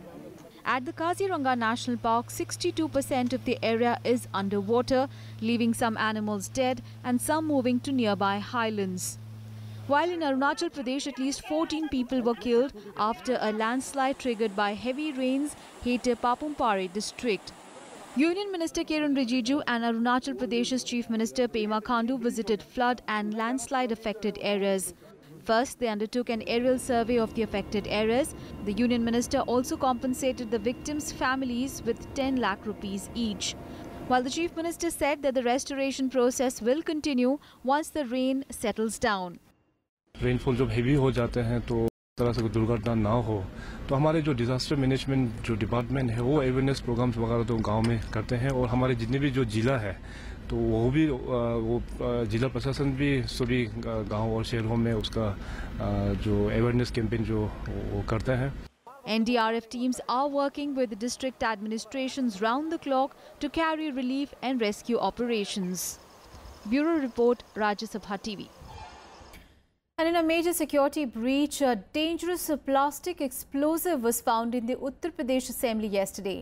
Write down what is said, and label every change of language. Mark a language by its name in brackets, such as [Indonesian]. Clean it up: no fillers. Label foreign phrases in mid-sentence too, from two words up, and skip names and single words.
[English] At the Kaziranga National Park, 62% of the area is underwater, leaving some animals dead and some moving to nearby highlands. While in Arunachal Pradesh, at least 14 people were killed after a landslide triggered by heavy rains hit Papumpare district. Union Minister Kiren Rijiju and Arunachal Pradesh's Chief Minister Pema Khandu visited flood and landslide affected areas. First, they undertook an aerial survey of the affected areas. The Union Minister also compensated the victims' families with 10 lakh rupees each. While the Chief Minister said that the restoration process will continue once the rain settles down. [Hindi] रेनफॉल जब हेवी हो जाते हैं तो तरह से दुर्घटना ना हो तो हमारे जो [English] disaster management [Hindi] जो डिपार्टमेंट है वो [English] awareness programs [Hindi] वगैरह तो गांव में करते हैं और हमारे जितने भी जो जिला है तो वो जिला प्रशासन भी सभी गांव और शहरों में उसका जो [English] awareness campaign [Hindi] जो वो करते हैं. [English] NDRF teams are working with the district administrations round the clock to carry relief and rescue operations. Bureau Report, Rajya Sabha TV. And in a major security breach, a dangerous plastic explosive was found in the Uttar Pradesh Assembly yesterday.